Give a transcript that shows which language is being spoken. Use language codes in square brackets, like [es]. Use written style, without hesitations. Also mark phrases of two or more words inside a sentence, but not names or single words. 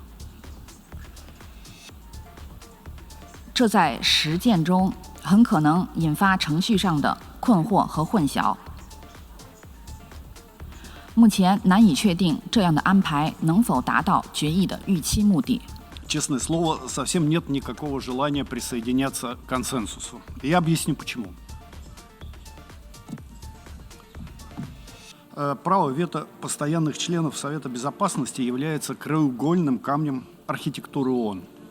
[zh] 这在实践中很可能引发程序上的困惑和混淆。目前难以确定这样的安排能否达到决议的预期目的。 [ru] Честное слово, совсем нет никакого желания присоединяться к консенсусу. Я объясню почему. Право вето постоянных членов Совета Безопасности является краеугольным камнем архитектуры ООН.